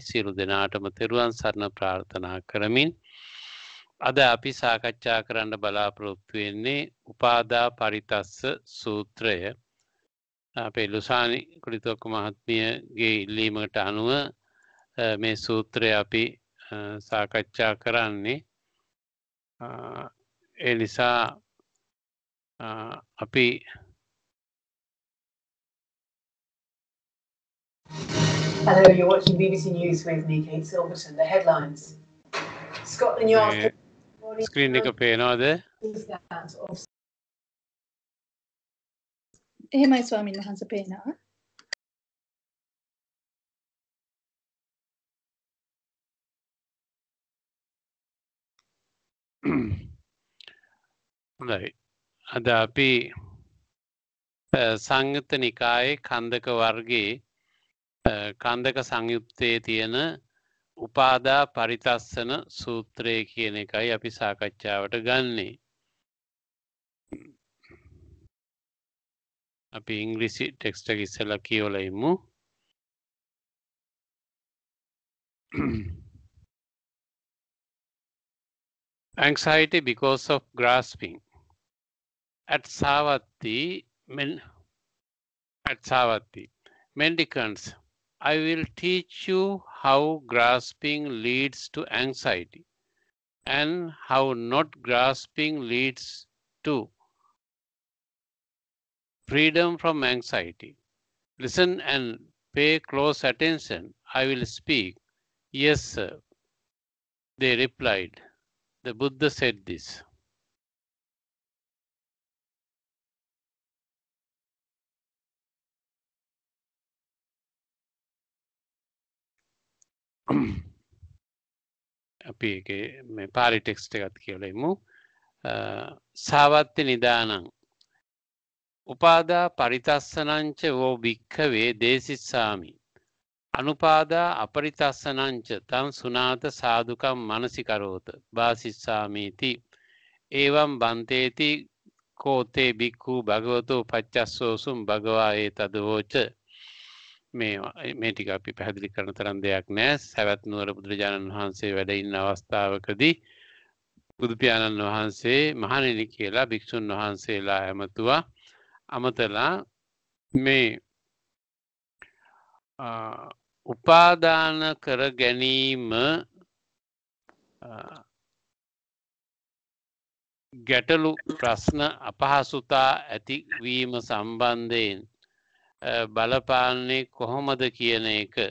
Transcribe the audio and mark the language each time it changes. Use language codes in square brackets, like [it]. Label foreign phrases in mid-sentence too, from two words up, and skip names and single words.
[si] සියලු දෙනාටම තෙරුවන් සරණ ප්‍රාර්ථනා කරමින් අද අපි සාකච්ඡා කරන්න බලාපොරොත්තු වෙන්නේ උපාදා පරිතස්ස සූත්‍රය. අපේ ලුසානි කුලිතොක්ක මහත්මියගේ ඉල්ලීමකට අනුව මේ සූත්‍රය අපි සාකච්ඡා කරන්නේ. ඒ නිසා අපි [en] Hello, you're watching BBC News with me, Kate Silverton. The headlines. Scotland Yard. [si] ස්ක්‍රීන් එක පේනවද? එහෙමයි ස්වාමීන් වහන්සේ පේනවා. හොඳයි. අද අපි සංයුත්ත නිකායේ කන්දක වර්ගයේ කන්දක සංයුත්තේ තියෙන උපාදා පරිතස්සන සූත්‍රය කියන එකයි අපි සාකච්ඡාවට ගන්නේ. අපි ඉංග්‍රීසි ටෙක්ස්ට් එක ඉස්සෙල්ලා කියවලා ඉමු. [en] Anxiety because of grasping. At Savatthi, mendicants, I will teach you how grasping leads to anxiety and how not grasping leads to freedom from anxiety. Listen and pay close attention. I will speak. Yes, sir, they replied. The Buddha said this. [si] අපි මේ පාලි ටෙක්ස්ට් එකත් කියලා ඉමු. [pi] සාවත්ති නිදානං උපාදා පරිතස්සනංච වෝ භික්ඛවේ දේසිස්සාමි අනුපාදා අපරිතස්සනංච තං සුනාත සාදුකම් මනසිකරෝත වාසිස්සාමීති එවං බන්තේති කෝතේ භික්ඛු භගවතෝ පච්චස්සෝසුම් භගවා ඒතදවෝච. [si] මේ ටික අපි පැහැදිලි කරන තරම් දෙයක් නෑ. සවැත් නුවර බුදුරජාණන් වහන්සේ වැඩ ඉන්න අවස්ථාවකදී බුදු පියාණන් වහන්සේ මහණෙනි කියලා භික්ෂුන් වහන්සේලා ඇමතුවා. අමතලා මේ උපාදාන කර ගැනීම ගැටලු ප්‍රශ්න අපහසුතා ඇතිවීම සම්බන්ධයෙන් බලපාන්නේ කොහොමද කියන එක